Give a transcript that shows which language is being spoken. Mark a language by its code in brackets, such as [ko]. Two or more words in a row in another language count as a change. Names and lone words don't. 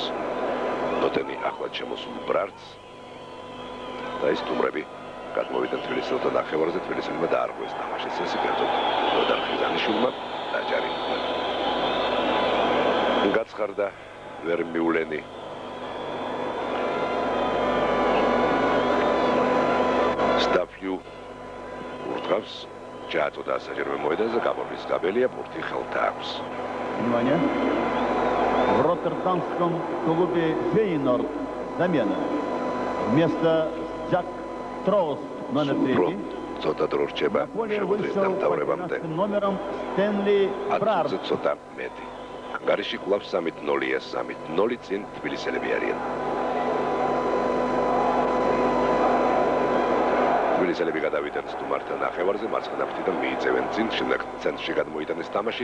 [ka] ნოტენი ახლად შემოსულ ბრარდს. და ის სტუმრები გადმოვიდნენ თბილისელთა ნახევარზე, თბილისელებმა დაარღვეს თამაშის წესი, კერძოდ ნოდარ ხიზანიშვილმა დაჯარიმდა. გაცხარდა ვერმიულენი. სტაფიუ ურთავს, ჩააწოდა საჯარიმო მოედანზე, გამორბის კაბელია, ბურთი ხელთა აქვს. [ru] Внимание. В роттердамском клубе Фейнорд замена. Вместо Джак Трост номер 3. [ka] ცოტა დრო რჩება შემოდის დამთავრებამდე. [ru] Номером Стэнли Брард. [ka] ცოტა მეტი. ანგარიში კლუბ 3-0-ია, 3-0 წინ თბილისელები არიან. თბილისელები გადავიდნენ სტუმართა ნახევარზე, მარცხენა ფრთიდან მიიწევენ წინ, შემდეგ ცენტრში გადმოიტანეს თამაში.